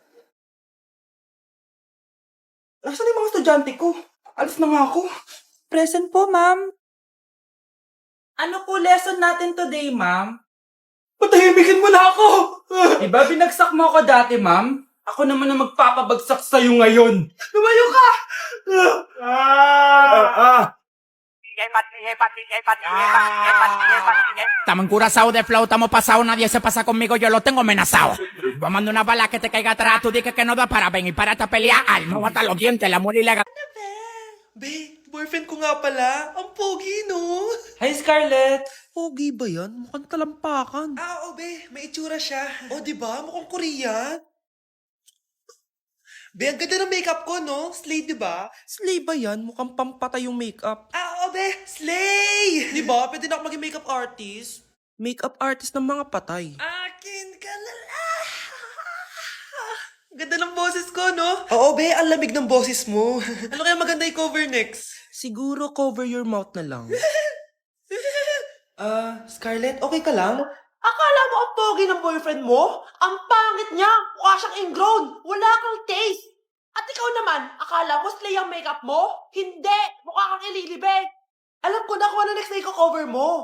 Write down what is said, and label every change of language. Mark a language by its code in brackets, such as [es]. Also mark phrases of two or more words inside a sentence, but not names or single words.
[tl] Nasaan yung mga estudyante ko? Alis na nga ako. Present po, ma'am. Ano po lesson natin today, ma'am? Patahimikin mo na ako! Diba binagsak mo ako dati, ma'am? Ako naman ang magpapabagsak sa'yo ngayon. Lumayo ka! [es] Estamos encurazados de flow, estamos pasados, nadie se pasa conmigo, yo lo tengo amenazado. Yo mando una bala que te caiga atrás, tú dices que no da para venir para esta pelea, no hasta los dientes, la muerte y la... [tl] Be, boyfriend ko nga pala. Ang pogi, no? Hi, Scarlett. Pogi ba yan? Mukhang talampakan. Oo, be. May itsura siya. O, di ba? Mukhang Korean. Be, ang ganda ng makeup ko, no? Slay, di ba? Slay ba yan? Mukhang pampatay yung makeup. Oo, be. Slay! Di ba? Pwede na ako maging [en] makeup artist. Makeup artist [tl] ng mga patay. Akin ka na lang! Ganda ng boses ko, no? Oo, be. Ang lamig ng boses mo. Ano kaya maganda i-cover next? Siguro [en] cover your mouth [tl] na lang. Scarlett, okay ka lang? Akala mo ang pogi ng boyfriend mo? Ang pangit niya! Mukha siyang ingrown! Wala kang taste! At ikaw naman, akala mo slay ang makeup mo? Hindi! Mukha kang ililibig! Alam ko na kung ano next na i-cover mo!